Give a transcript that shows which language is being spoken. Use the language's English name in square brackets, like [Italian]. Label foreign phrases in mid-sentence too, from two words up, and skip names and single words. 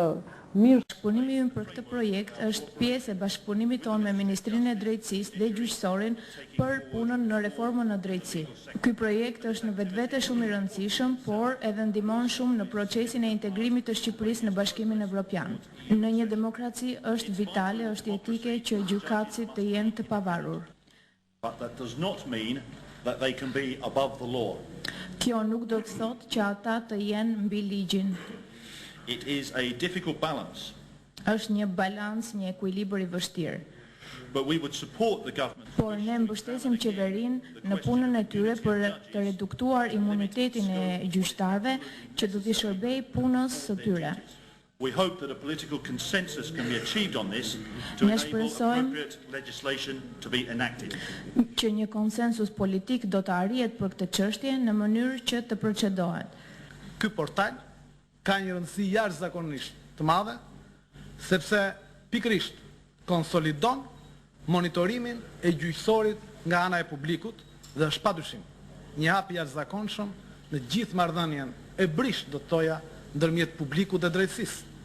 [Albanian] Bashkëpunimi ynë për këtë projekt është pjesë e bashkëpunimit tonë me Ministrinë e Drejtësisë dhe Gjyqësorin për punën në reformën në drejtësi. Ky projekt është në vetvete shumë i rëndësishëm, por edhe ndihmon shumë në procesin e integrimit të Shqipërisë në Bashkimin Evropian. Në një demokraci është vitale, është jetike që gjykatësit të jenë të pavarur. [English] But that does not mean that they can be above the law. [Albanian] Kjo nuk do të thotë që ata të jenë mbi ligjin. [English] It is a difficult balance, [Albanian] Është një balans, një ekuilibër i vështirë. [English] but we would support the government. [Albanian] Por ne mbështesim qeverinë në punën e tyre për të reduktuar imunitetin e gjyqtarëve që do t'i shërbejë punës së tyre. [English] We hope that a political consensus can be achieved on this to [Albanian] Ne [English] enable [Albanian] shpresojmë [English] appropriate legislation to be enacted. [Albanian] Që një konsensus politik do të arrihet për këtë çështje në mënyrë që të procedohet. Ky portal ka një rëndësi jashtëzakonisht të madhe, sepse pikërisht konsolidon monitorimin e gjyqësorit nga ana e publikut dhe është padyshim një hap i jashtëzakonshëm në gjithë marrëdhënien e brisht, do të thoja, ndërmjet publikut dhe drejtësisë.